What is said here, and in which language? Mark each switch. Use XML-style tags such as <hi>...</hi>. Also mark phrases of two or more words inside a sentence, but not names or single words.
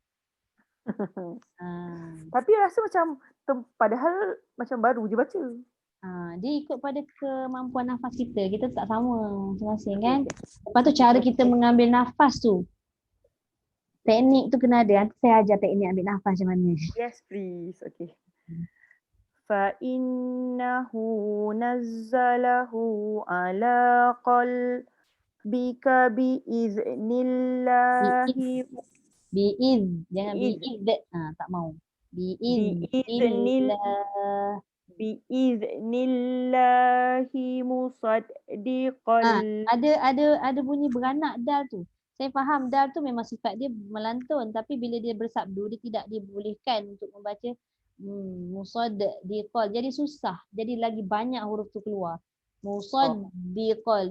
<ms>Tapi rasa macam padahal macam baru je baca. Dia ikut pada kemampuan nafas kita. Kita tak sama masing-masing kan. Lepas tu cara kita mengambil nafas tu. Teknik tu kena ada. Nanti saya ajar teknik ambil nafas macam mana.</ms> <en>Yes please. Okay.</en> <ar>فإنه نزله على قلبك بإذن الله.</ar> <ms>Biiz. Jangan biiz. Tak mau.</ms> <ar>Biiznillah. بإذن الله مصدقا.</ar> <ms>Ada bunyi beranak dal tu. Saya faham dal tu memang sifat dia melantun, tapi bila dia bersabdu dia tidak dibolehkan untuk membaca musaddiqal. Jadi susah. Jadi lagi banyak huruf tu keluar.</ms> <ar>Musaddiqal.</ar>